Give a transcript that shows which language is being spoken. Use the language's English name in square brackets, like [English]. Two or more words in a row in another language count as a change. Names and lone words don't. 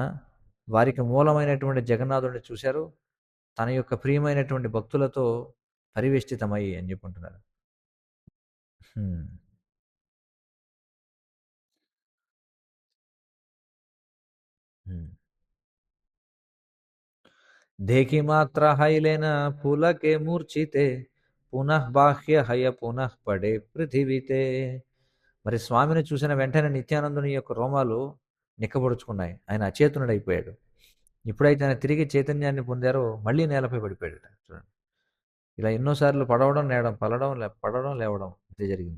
[Telugu] వారికి మూలమైనటువంటి జగన్నాథుడిని చూశారు. తన యొక్క ప్రియమైనటువంటి భక్తులతో పరివేష్టితమై అని చెప్పుకుంటున్నారు. హ్మ్. హ్మ్. [Sanskrit] देखी मात्रा हयलेन पुलके मूर्छिते పునః బాహ్య హయ పునః పడే పృథివీతే. [Telugu] మరి స్వామిని చూసిన వెంటనే నిత్యానందుని యొక్క రోమాలు నిక్కబొడుచుకున్నాయి. ఆయన అచేతనుడైపోయాడు. ఎప్పుడైతే ఆయన తిరిగి చైతన్యాన్ని పొందారో మళ్ళీ నేలపై పడిపోయాడట. చూడండి. ఇలా ఎన్నో సార్లు పడవడం, లేవడం, పడడం, లేవడం ఇదే జరిగింది.